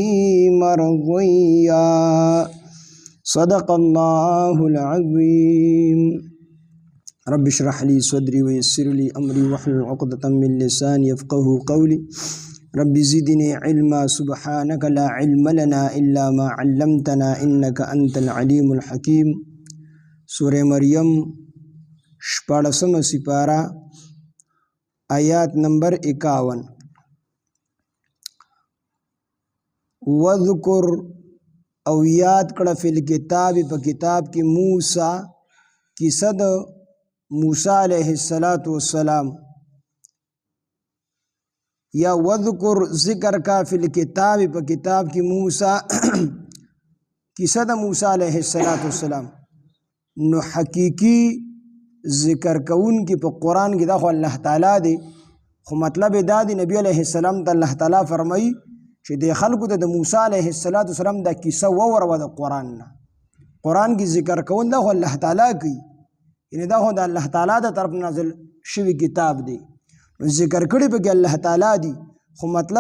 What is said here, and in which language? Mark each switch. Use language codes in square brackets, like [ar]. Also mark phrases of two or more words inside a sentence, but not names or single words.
[ar] مرضيا صدق الله العظيم رب اشرح لي صدري ويسر لي أمري واحلل عقدة من لساني يفقهوا قولي رب زدني علما سبحانك لا علم لنا إلا ما علمتنا إنك أنت العليم الحكيم سورة مريم [ps] شپاڑسم سپارہ آیات نمبر [ar] 51 [ps] وذکر او یاد کړه [ar] فی الکتاب [ps] په کتاب کې موسی کیسه د موسی علیہ السلام یا وذکر ذکر کا [ar] فی الکتاب [ps] په کتاب کې موسی کیسه د موسی علیہ السلام نو حقیقی ذکر کون کی په قرآن کې دا خو الله تعالی دی خو مطلب دا دی نبی علیہ السلام ته الله تعالی فرمایي چې د خلکو ته د موسی علیہ السلام دا کیسه ووروه د قرآن نه قرآن کې ذکر کول دا خو الله تعالی کوي یعنی دا خو د الله تعالی د طرف نازل شوی کتاب دی نو ذکر کړي پکې الله تعالی دی خو مطلب